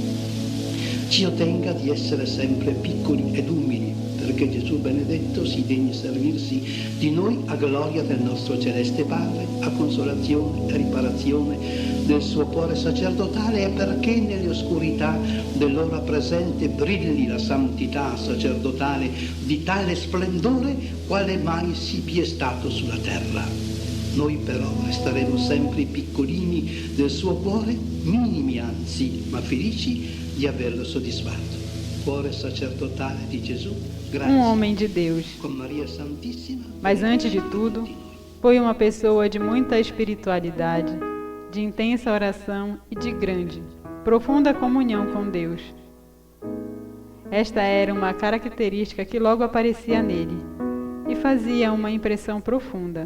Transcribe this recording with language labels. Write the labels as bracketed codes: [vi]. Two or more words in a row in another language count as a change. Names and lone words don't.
[it] Ci ottenga di essere sempre piccoli ed umili, perché Gesù benedetto si degni servirsi di noi a gloria del nostro celeste Padre, a consolazione e riparazione del suo cuore sacerdotale, e perché nelle oscurità dell'ora presente brilli la santità sacerdotale di tale splendore quale mai si è stato sulla terra. Noi però resteremo sempre piccolini del suo cuore, minimi anzi, ma felici di averlo soddisfatto. Cuore sacerdotale di Gesù, grazie. [pt] Homem de Deus. Com Maria Santíssima. Mas antes de tudo, foi uma pessoa de muita espiritualidade, de intensa oração e de grande, profunda comunhão com Deus. Esta era uma característica que logo aparecia nele e fazia uma impressão profunda.